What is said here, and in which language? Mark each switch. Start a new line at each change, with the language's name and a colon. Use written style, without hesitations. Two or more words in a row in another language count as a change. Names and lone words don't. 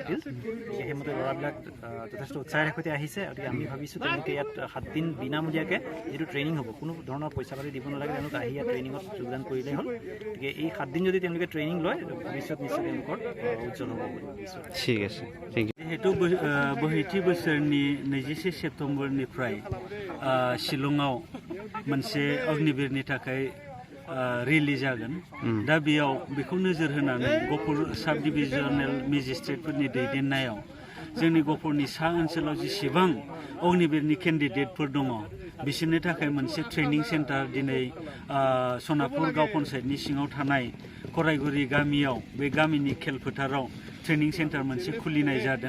Assamese: গতিকে সেইমতে ল'ৰাবিলাক যথেষ্ট উৎসাহেৰে সৈতে আহিছে। গতিকে আমি ভাবিছোঁ তেওঁলোকে ইয়াত 7 দিন বিনামূলীয়াকৈ যিটো ট্ৰেইনিং হ'ব, কোনো ধৰণৰ পইচা পাতি দিব নালাগে, তেওঁলোকে আহি ইয়াত ট্ৰেইনিঙত যোগদান কৰিলেই হ'ল। গতিকে এই 7 দিন যদি তেওঁলোকে ট্ৰেইনিং লয়, ভৱিষ্যত নিশ্চয় তেওঁলোকৰ উজ্জ্বল হ'ব বুলি ভাবিছোঁ। ঠিক আছে,
English: thank you.
Bodo: जिहेतु बोहैथि बोसोरनि 21 सेप्तेम्बरनिफ्राय शिलंआव मोनसे अग्निबीरनि थाखाय रेलि जागोन। दा बेयाव बेखौ नोजोर होनानै गहपुर
English: sub divisional magistratephorni
Bodo: दैदेननायाव जोंनि गहपुरनि सा ओनसोलाव जेसेबां अग्निबीरनि केन्डिडेटफोर दङ बिसोरनि थाखाय मोनसे
English: training centre
Bodo: दिनै सनापुर गाव पन्सायतनि सिङाव थानाय कराइगुरि गामियाव, बे गामिनि खेल फोथाराव
English: training centre
Bodo: मोनसे खुलिनाय जादों।